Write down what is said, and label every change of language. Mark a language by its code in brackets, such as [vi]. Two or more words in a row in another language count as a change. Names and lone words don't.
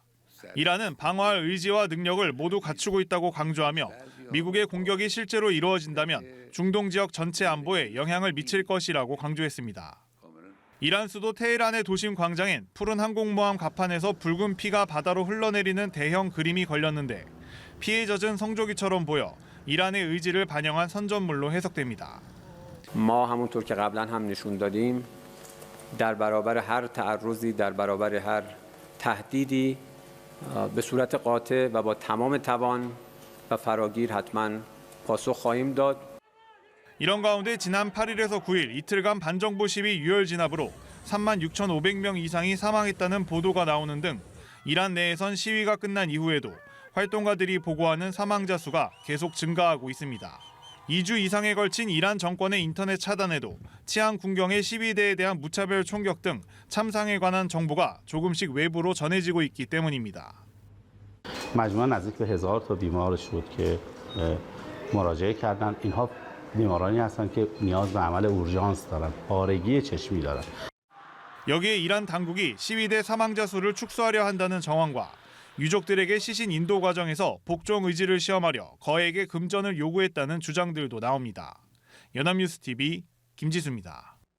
[ko] 이란은 방어할 의지와 능력을 모두 갖추고 있다고 강조하며 미국의 공격이 실제로 이루어진다면 중동 지역 전체 안보에 영향을 미칠 것이라고 강조했습니다. 이란 수도 테헤란의 도심 광장엔 푸른 항공모함 갑판에서 붉은 피가 바다로 흘러내리는 대형 그림이 걸렸는데 피에 젖은 성조기처럼 보여 이란의 의지를 반영한 선전물로 해석됩니다. [fa] ما همونطور که قبلا هم نشون دادیم در برابر هر تعرضی در برابر هر تهدیدی به صورت قاطع و با تمام توان و فراگیر حتما پاسخ خواهیم داد. [ko] 이런 가운데 지난 8일에서 9일 이틀간 반정부 시위 유혈 진압으로 36,500명 이상이 사망했다는 보도가 나오는 등 이란 내에선 시위가 끝난 이후에도 활동가들이 보고하는 사망자 수가 계속 증가하고 있습니다. 2주 이상에 걸친 이란 정권의 인터넷 차단에도 치안 군경의 시위대에 대한 무차별 총격 등 참상에 관한 정보가 조금씩 외부로 전해지고 있기 때문입니다. [fa] مجموعاً نزدیک به 1000 تا بیمارش بود که مراجعه کردن. اینها بیمارانی هستند که نیاز به عمل اورژانس دارند، پارگی چشمی دارند. [ko] 여기에 이란 당국이 시위대 사망자 수를 축소하려 한다는 정황과 유족들에게 시신 인도 과정에서 복종 의지를 시험하려 거액의 금전을 요구했다는 주장들도 나옵니다. 연합뉴스 TV 김지수입니다.